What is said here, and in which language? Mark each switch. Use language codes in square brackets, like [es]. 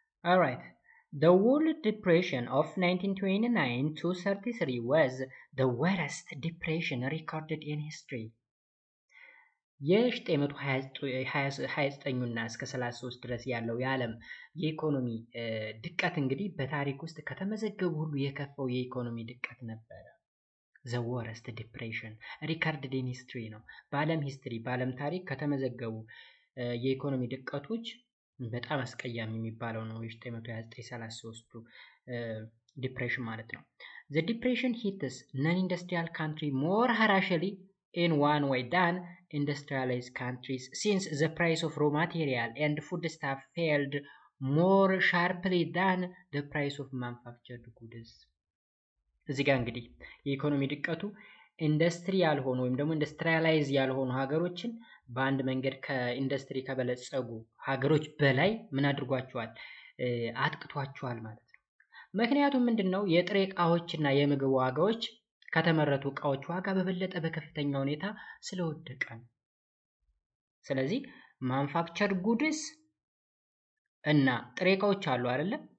[en] alright the world depression of 1929 to 33 was the worst depression recorded in history። [am] የ1929 እና እስከ 33 ድረስ ያለው የዓለም የኢኮኖሚ ድቀት እንግዲህ በታሪክ ውስጥ ከተመዘገቡ ሁሉ የከፋው የኢኮኖሚ ድቀት ነበረ። [en] the worst depression recorded in history [am] ነው። በዓለም ሂስትሪ በዓለም ታሪክ ከተመዘገቡ የኢኮኖሚ ድቀቶች በጣም አስቀያሚ የሚባለው ነው የ1929-33 ዲፕሬሽን ማለት ነው። [en] The depression hits non-industrial country more harshly in one way than industrialized countries since the price of raw material and foodstuff fell more sharply than the price of manufactured goods. [am] እዚህ ጋር እንግዲህ የኢኮኖሚ ድቀቱ ኢንዱስትሪ ያልሆኑ ወይም ደግሞ ኢንዱስትሪያላይዝ ያልሆኑ ሀገሮችን በአንድ መንገድ ከኢንዱስትሪ ከበለጸጉ ሀገሮች በላይ ምን አድርጓቸዋል? አጥቅቷቸዋል ማለት ነው። ምክንያቱም ምንድነው? የጥሬ እቃዎችና የምግብ ዋጋዎች ከተመረቱ እቃዎች ዋጋ በበለጠ በከፍተኛ ሁኔታ ስለወደቀ ነው። ስለዚህ ማኑፋክቸር ጉድስ እና ጥሬ እቃዎች አሉ አይደለ?